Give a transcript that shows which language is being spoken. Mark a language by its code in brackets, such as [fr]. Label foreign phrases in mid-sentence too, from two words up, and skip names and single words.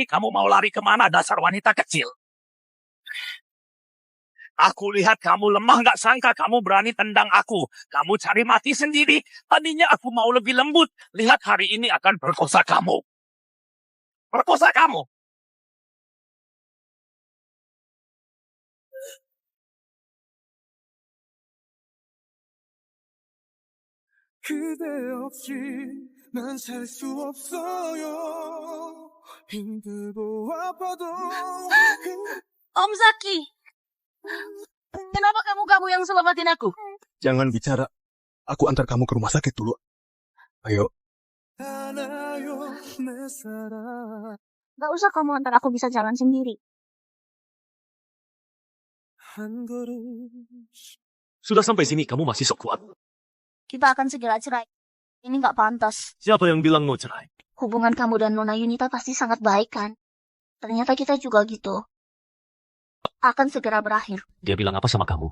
[id] Kamu mau lari kemana, dasar wanita kecil? Aku lihat kamu lemah, gak sangka kamu berani tendang aku. Kamu cari mati sendiri. Tadinya aku mau lebih lembut. Lihat hari ini akan perkosa kamu. Perkosa kamu. [ko] 그대 없이 난 살 수 없어요. 힘들고 아파도 [id] Om Zaki, kenapa kamu yang selamatin aku? Jangan bicara. Aku antar kamu ke rumah sakit dulu. Ayo. [ko] 알아요 내 사랑. [id] Gak usah kamu antar, aku bisa jalan sendiri. [ko] 한 걸음 [id] Sudah sampai sini, kamu masih sok kuat. Kita akan segera cerai. Ini gak pantas. Siapa yang bilang mau cerai? Hubungan kamu dan Nona Yunita pasti sangat baik kan? Ternyata kita juga gitu. Akan segera berakhir. Dia bilang apa sama kamu?